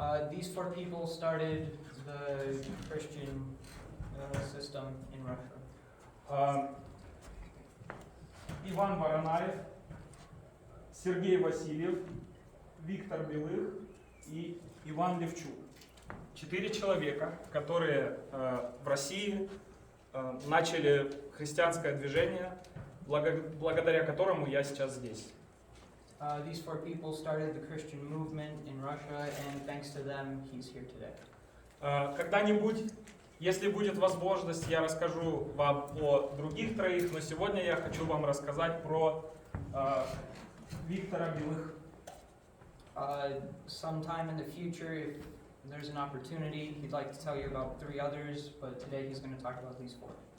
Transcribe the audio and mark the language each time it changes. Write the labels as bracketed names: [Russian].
[English] These 4 people started the Christian system in Russia. [Russian] Иван Воронаев, Сергей Васильев, Виктор Белых и Иван Левчук. 4 человека, которые в России начали христианское движение, благодаря которому я сейчас здесь. [English] These 4 people started the Christian movement in Russia, and thanks to them, he's here today. [Russian] Когда-нибудь, если будет возможность, я расскажу вам о других 3, но сегодня я хочу вам рассказать про Виктора Белых. [English] Sometime in the future, if there's an opportunity, he'd like to tell you about 3 others, but today he's going to talk about these 4.